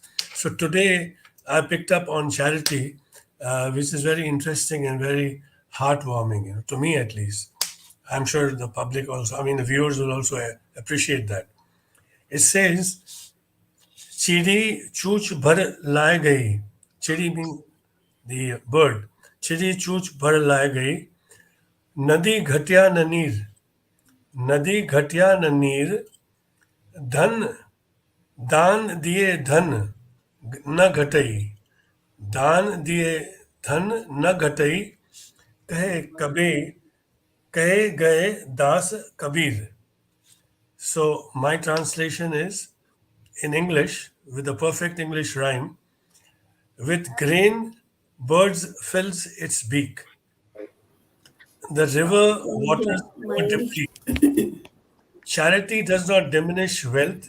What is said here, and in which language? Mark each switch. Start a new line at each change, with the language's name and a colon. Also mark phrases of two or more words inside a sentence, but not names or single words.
English: So today I picked up on charity, which is very interesting and very heartwarming, to me at least. I'm sure the public also, the viewers will also appreciate that. It says,
Hindi: चिड़ी चोंच भर ले गई.
English: Chidi means the bird.
Hindi: चिड़ी चोंच भर ले गई. नदी घट्यो न नीर। नदी घट्यो न नीर. Dhan दान दिए धन न घटई. दान दिए धन न घटई. कहे गए दास कबीर.
English: So my translation is, in English, with a perfect English rhyme, with grain birds fills its beak. The river waters never deplete. Charity does not diminish wealth.